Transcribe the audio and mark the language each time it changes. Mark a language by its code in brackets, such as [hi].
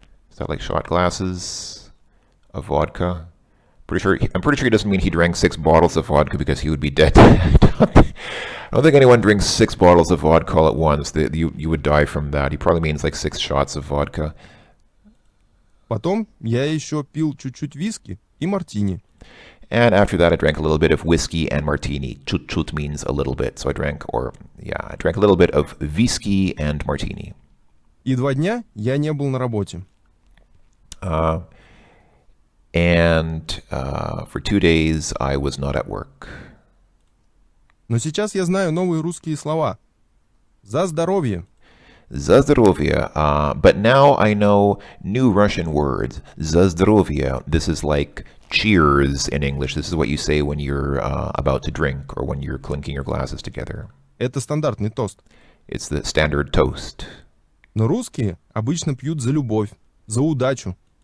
[en] Is that like shot glasses of vodka? I'm pretty sure he doesn't mean he drank 6 bottles of vodka because he would be dead. I don't think anyone drinks 6 bottles of vodka all at once. You would die from that. He probably means like 6 shots of vodka. [ru] Potом я еще пил чуть-чуть виски и мартини. [en] And after that, I drank a little bit of whiskey and martini. Chut means a little bit. So I drank a little bit of whiskey and martini. [ru] И 2 дня я не был на работе. [en] And for 2 days, I was not at work. [ru] Но сейчас я знаю новые русские слова. За здоровье. За здоровье. [en] But now I know new Russian words. [ru] За здоровье. [en] This is like cheers in English. This is what you say when you're about to drink or when you're clinking your glasses together. [ru] Это стандартный тост. [en] It's the standard toast. [ru] Но русские обычно пьют за любовь, за удачу.